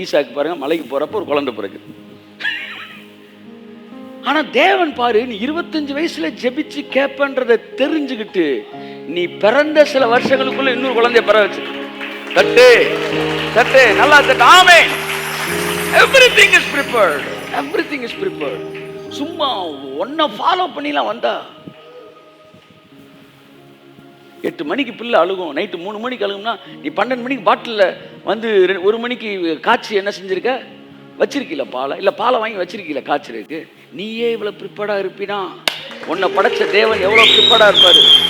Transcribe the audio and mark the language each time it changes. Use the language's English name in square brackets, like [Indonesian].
[Tamil] ஈசாக்கு பாருங்க, மலைக்கு போகிறப்ப ஒரு குழந்தை பிறக்குது. ஆனா தேவன் பாரு, நீ 25 வயசுல ஜெபிச்சு கேப்பன்றதை தெரிஞ்சுக்கிட்டு நீ பிறந்த சில வருஷங்களுக்குள்ள இன்னொரு குழந்தைய பிற வச்சு தட்டு தட்டு நல்லா தட்டு. ஆமென். [English] Everything is prepared. Everything is prepared. [Tamil] சும்மா ஒன்ன ஃபாலோ பண்ணிலாம் வந்தா 8 மணிக்கு பிள்ளை அழுகும், நைட்டு 3 மணிக்கு அழுகும்னா நீ 12 மணிக்கு பாட்டில் 1 மணிக்கு காய்ச்சி என்ன செஞ்சிருக்க? வச்சிருக்கீல பாலை, இல்லை பாலை வாங்கி வச்சிருக்கீல காய்ச்சலுக்கு. நீயே இவ்வளவு ப்ரிப்பேர்டா இருப்பினா உன்னை படைச்ச தேவன் எவ்வளவு ப்ரிப்பேர்டா இருப்பாரு.